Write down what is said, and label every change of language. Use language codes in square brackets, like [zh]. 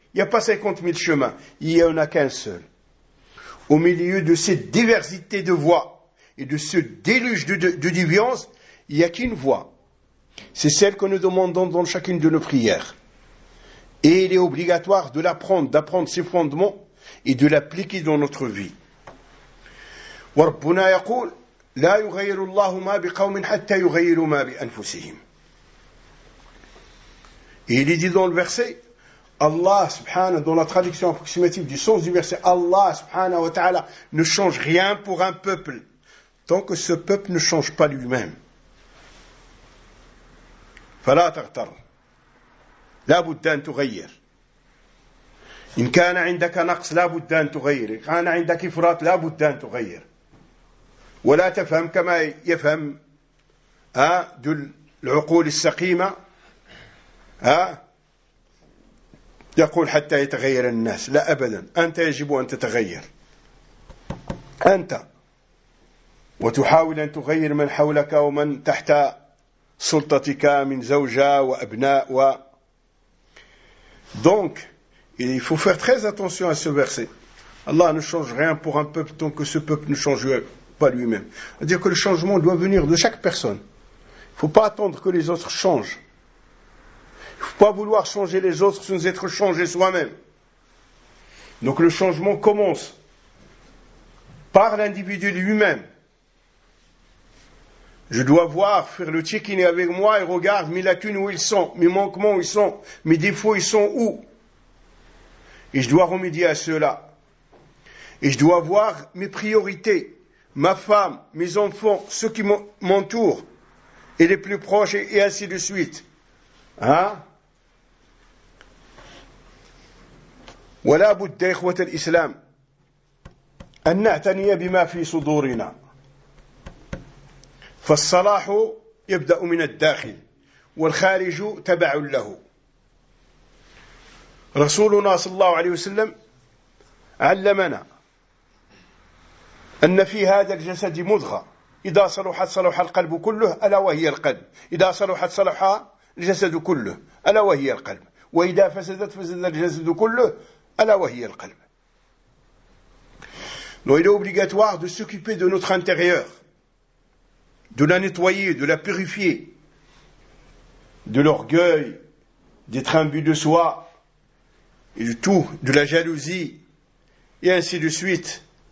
[fr] Il n'y a pas 50 000 chemins. Il n'y en a qu'un seul. Au milieu de cette diversité de voies et de ce déluge de déviance, il n'y a qu'une voie. C'est celle que nous demandons dans chacune de nos prières. Et il est obligatoire de l'apprendre, d'apprendre ses fondements et de l'appliquer dans notre vie. [ar] Wa Rabbuna yaqul لا يغير الله ما بقوم حتى يغيروا ما بأنفسهم. [fr] Il est dit dans le verset, Allah subhanahu, dans la traduction approximative du sens du verset, Allah subhanahu wa ta'ala ne change rien pour un peuple tant que ce peuple ne change pas lui-même. [ar] فلا تغتر لا بد أن تغير إن كان عندك نقص لا بد أن تغير إن كان عندك إفراط لا بد أن تغير ولا تفهم كما يفهم ذو العقول السقيمة يقول حتى يتغير الناس لا أبدا أنت يجب أن تتغير أنت وتحاول أن تغير من حولك ومن تحت سلطتك من زوجة وأبناء و [fr] donc il faut faire très attention à ce verset. Allah ne change rien pour un peuple tant que ce peuple ne change pas lui-même. C'est-à-dire que le changement doit venir de chaque personne. Il ne faut pas attendre que les autres changent. Il ne faut pas vouloir changer les autres sans être changé soi-même. Donc le changement commence par l'individu lui-même. Je dois voir, faire le check-in avec moi et regarde mes lacunes où ils sont, mes manquements où ils sont, mes défauts ils sont où. Et je dois remédier à cela. Et je dois voir mes priorités. Ma femme, mes enfants, ceux qui m'entourent, et les plus proches, et ainsi de suite. [ar] ولا بد إخوة الإسلام أن نعتني بما في صدورنا. فالصلاح يبدأ من الداخل، والخارج تبع له. رسولنا صلى الله عليه وسلم علمنا أن في هذا الجسد مضغة إذا صلحت صلح القلب كله ألا وهي القلب إذا صلحت صلح الجسد كله ألا وهي القلب وإذا فسدت فسد الجسد كله ألا وهي القلب. [fr] Donc il est obligatoire de s'occuper de notre intérieur, de la nettoyer, de la purifier, de l'orgueil, d'être imbu de soi, et de tout, de la jalousie, et ainsi de suite.